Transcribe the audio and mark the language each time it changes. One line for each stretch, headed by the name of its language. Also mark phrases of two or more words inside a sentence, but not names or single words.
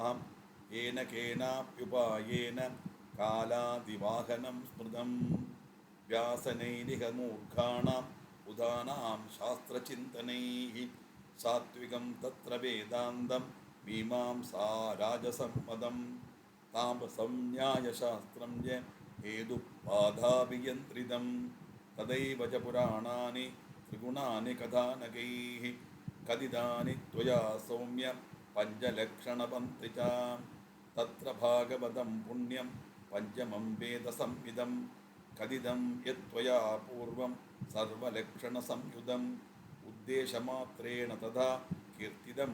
Sanskrit: യേന കേനാപ്യുപായേന കാലാതിവാഹനം സ്മൃതം വ്യാസനൈരിഹ മൂർഖാണാം ഉദാനാം ശാസ്ത്രചിന്തനൈഃ. സാത്വികം തത്ര വേദാന്തം മീമാംസാ രാജസമ്മതം താമസം ന്യായശാസ്ത്രം ച ഹേതുപാധാഭിയന്ത്രിതം तदैव च पुराणानि त्रिगुणानि कथानकैः कथितानि त्वया सौम्य पञ्चलक्षणपन्थिता तत्र भागवतं पुण्यं पञ्चमं वेदसंविदं कथितं यत्त्वया पूर्वं सर्वलक्षणसंयुतम् उद्देशमात्रेण तथा कीर्तिदं